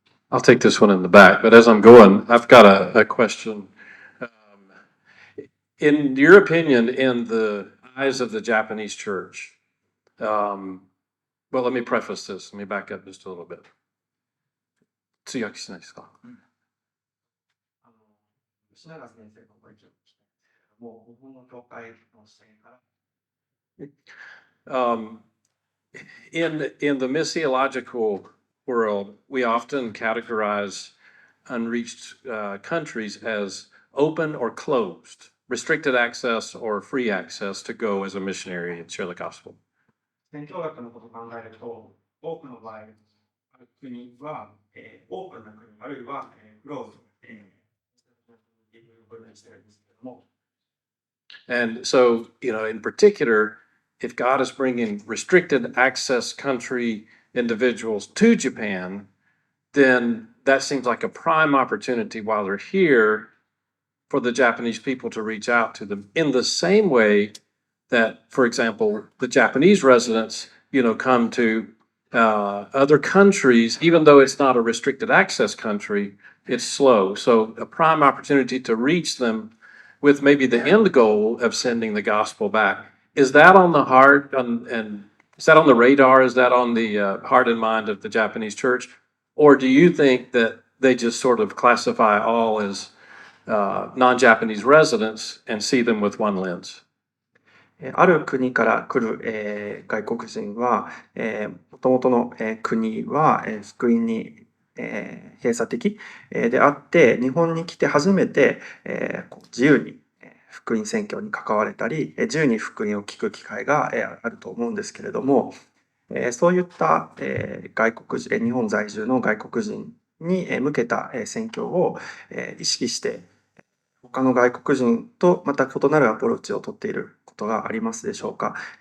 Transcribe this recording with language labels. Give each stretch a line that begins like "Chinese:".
English: I'll take this one in the back, but as I'm going, I've got a question. In your opinion, in the eyes of the Japanese church, well, let me preface this. Let me back up just a little bit.
Japanese: Tsuyakiさんですか？吉永先生のご意見を聞きたいんですけども、日本の教会の視点から。
English: In the missiological world, we often categorize unreached countries as open or closed, restricted access or free access to go as a missionary and share the gospel.
Japanese: 宣教学のことを考えると、多くの場合、ある国は、オープンな国、あるいは、クローズ、いう部分にしてるんですけども。
English: And so, in particular, if God is bringing restricted access country individuals to Japan, then that seems like a prime opportunity while they're here for the Japanese people to reach out to them in the same way that, for example, the Japanese residents, come to other countries, even though it's not a restricted access country, it's slow. So a prime opportunity to reach them with maybe the end goal of sending the gospel back. Is that on the heart and is that on the radar? Is that on the heart and mind of the Japanese church? Or do you think that they just sort of classify all as non-Japanese residents and see them with one lens?
Japanese: ある国から来る、外国人は、もともとの、国は、福音に、閉鎖的、であって、日本に来て初めて、自由に、福音宣教に関われたり、自由に福音を聞く機会が、あると思うんですけれども、そういった、外国人、日本在住の外国人に向けた宣教を意識して他の外国人とまた異なるアプローチをとっていることがありますでしょうか。